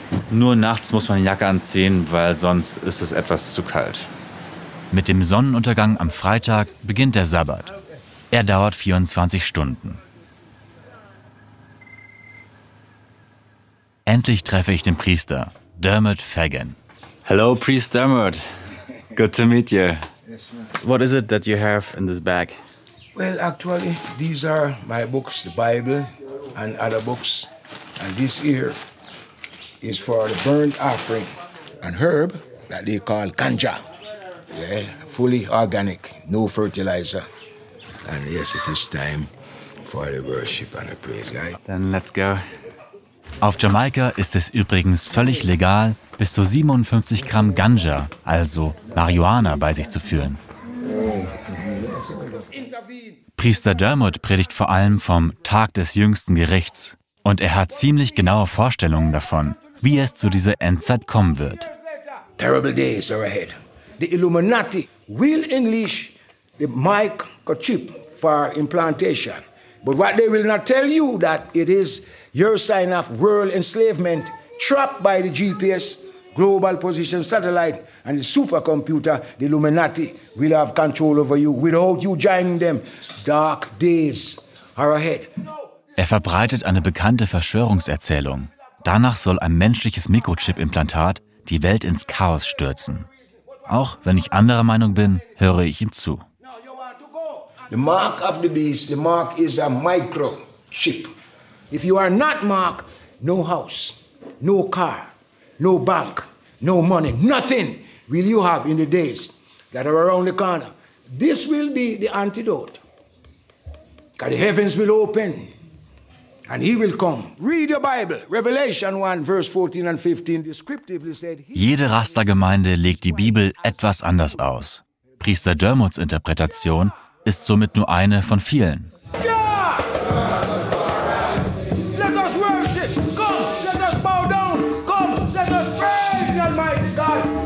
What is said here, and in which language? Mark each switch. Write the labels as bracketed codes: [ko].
[de] Nur nachts muss man eine Jacke anziehen, weil sonst ist es etwas zu kalt. Mit dem Sonnenuntergang am Freitag beginnt der Sabbat. Er dauert 24 Stunden. Endlich treffe ich den Priester, Dermot Fagan. [en] Hello, Priest Dermot. Good to meet you. Yes, ma'am. What is it that you have in this bag? Well, actually, these are my books, the Bible and other books. And this here is for the burnt offering. An herb that they call ganja. Yeah, fully organic, no fertilizer. And yes, it is time for the worship and the praise. Right? Then let's go. [de] Auf Jamaika ist es übrigens völlig legal, bis zu 57 Gramm Ganja, also Marihuana, bei sich zu führen. Priester Dermot predigt vor allem vom Tag des jüngsten Gerichts. Und er hat ziemlich genaue Vorstellungen davon, wie es zu dieser Endzeit kommen wird. [en] Terrible days are ahead. The Illuminati will unleash the microchip for implantation. But what they will not tell you that it is your sign of world enslavement trapped by the GPS, global position satellite, and the supercomputer. The Illuminati will have control over you without you joining them. Dark days are ahead. [de] Er verbreitet eine bekannte Verschwörungserzählung. Danach soll ein menschliches Mikrochip-Implantat die Welt ins Chaos stürzen. Auch wenn ich anderer Meinung bin, höre ich ihm zu. [en] The mark of the beast, the mark is a microchip. If you are not marked, no house, no car, no bank, no money, nothing will you have in the days that are around the corner. This will be the antidote. God, the heavens will open and he will come. Read your Bible. Revelation 1, verse 14 and 15 descriptively said... [de] Jede Rastergemeinde legt die Bibel etwas anders aus. Priester Dermots Interpretation ist somit nur eine von vielen. [en] Yeah! Let us worship. Come, let us bow down. Come, let us praise the Almighty God.